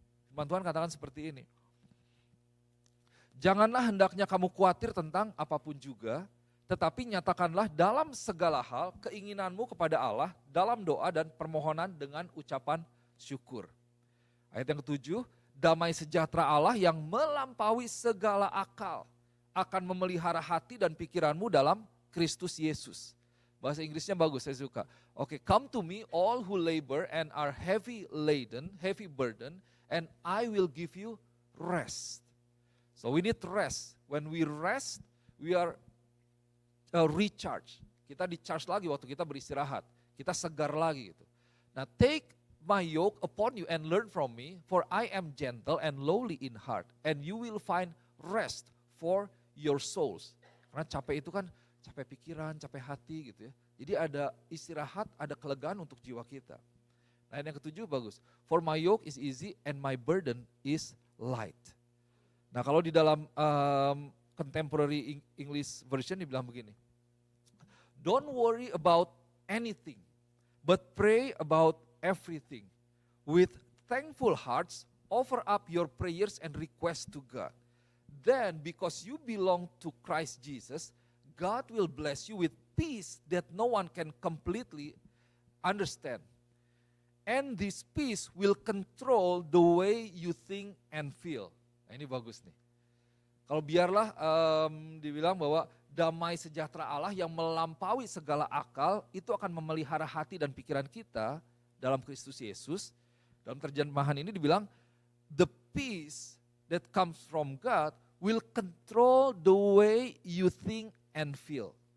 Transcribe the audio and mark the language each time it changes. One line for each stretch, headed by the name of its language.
Indonesian: Firman Tuhan katakan seperti ini. Janganlah hendaknya kamu khawatir tentang apapun juga, tetapi nyatakanlah dalam segala hal keinginanmu kepada Allah dalam doa dan permohonan dengan ucapan syukur. Ayat yang ke-7, damai sejahtera Allah yang melampaui segala akal akan memelihara hati dan pikiranmu dalam Kristus Yesus. Bahasa Inggrisnya bagus, saya suka.
English: Oke, come to me all who labor and are heavy laden, heavy burden, and I will give you rest. So we need rest. When we rest, we are recharge.
Indonesian: Kita di-charge lagi waktu kita beristirahat. Kita segar lagi gitu.
English: Nah, take my yoke upon you and learn from me, for I am gentle and lowly in heart, and you will find rest for your souls.
Indonesian: Karena capek itu kan capek pikiran, capek hati gitu ya. Jadi ada istirahat, ada kelegaan untuk jiwa kita. Nah yang ke-7 bagus.
English: For my yoke is easy and my burden is light.
Indonesian: Nah kalau di dalam contemporary English version dibilang begini.
English: Don't worry about anything, but pray about everything. With thankful hearts, offer up your prayers and requests to God. Then because you belong to Christ Jesus, God will bless you with peace that no one can completely understand. And this peace will control the way you think and feel.
Indonesian: Nah ini bagus nih. Kalau biarlah dibilang bahwa damai sejahtera Allah yang melampaui segala akal itu akan memelihara hati dan pikiran kita dalam Kristus Yesus. Dalam terjemahan ini dibilang
English: the peace that comes from God will control the way you think and feel.